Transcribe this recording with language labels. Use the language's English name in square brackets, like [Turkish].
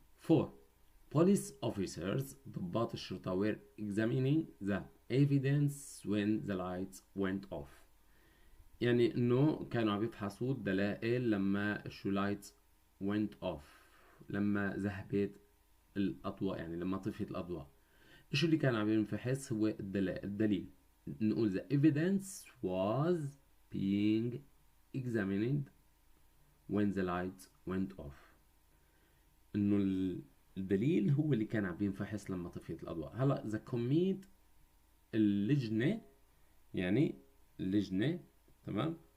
[English] 4 police officers ضباط الشرطة were examining the evidence when the lights went off. [Arabic] يعني انه كانوا عم يفحصوا الدلائل لما lights went off، لما ذهبت الاضواء، يعني لما طفت الاضواء. ايش اللي كان عم ينفحص؟ هو الدليل. [English] نقول the evidence was being examined when the lights went off. [Arabic] انه الدليل هو اللي كان عم ينفحص لما طفيت الاضواء. هلا the committee اللجنة، يعني اللجنة. تمام.